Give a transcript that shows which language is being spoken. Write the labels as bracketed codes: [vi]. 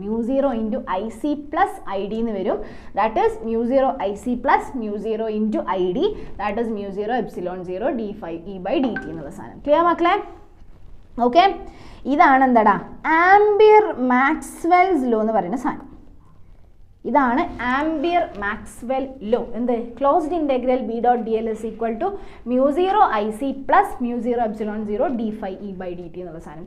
[en] mu0 into IC plus ID [ml] എന്ന് വരും. [en] That is mu0 IC plus mu0 into ID. That is mu0 epsilon 0 d phi E by dt [ml] എന്നുള്ള സാധനം. Clear മക്കളെ? Okay, ഇതാണ് എന്താടാ ampere Maxwell's law എന്ന് പറയുന്ന സാധനം. ഇതാണ് ആംബിയർ മാക്സ്വെൽ ലോ. എന്ത്? [en] closed integral B dot dl is equal to mu0 IC plus mu0 epsilon 0 d phi E by dt [ml] എന്നുള്ള സാധനം.